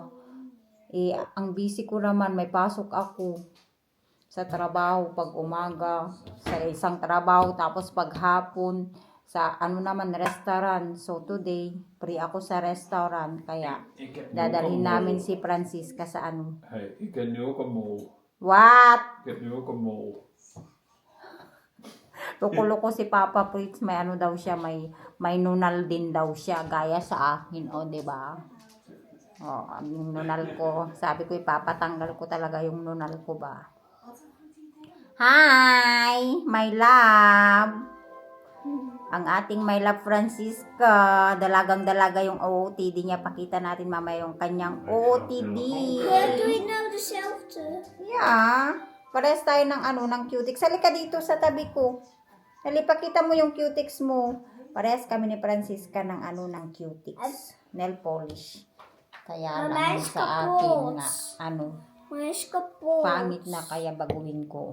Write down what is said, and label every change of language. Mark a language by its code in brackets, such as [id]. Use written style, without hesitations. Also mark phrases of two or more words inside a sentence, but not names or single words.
[tl] Ang busy ko naman, may pasok ako sa trabaho pag umaga, sa isang trabaho, tapos pag hapon sa naman restaurant. [en] So today, [tl] free ako sa restaurant, kaya dadalhin namin si Francisca sa [nl] Hey, ik ken nu ook een mol. [en] What? [nl] Ik heb nu ook een mol. [tl] Loko-loko si Papa Fritz, may daw siya, may nunal din daw siya, gaya sa akin, di ba? Yung nunal ko, sabi ko ipapatanggal ko talaga yung nunal ko ba. [en] Hi, my love. [tl] Ang ating [en] my love [tl] Francisca, dalagang-dalaga yung OOTD niya. Pakita natin mamaya yung kanyang OOTD. [en] We're doing now the shelter. Yeah. [tl] Parehas tayo ng cutex. Halika dito sa tabi ko. Pakita mo yung cutex mo. Parehas kami ni Francisca ng ng cutex. [en] Nail polish. [tl] Kaya lang sa akin nga, pangit na, kaya baguhin ko.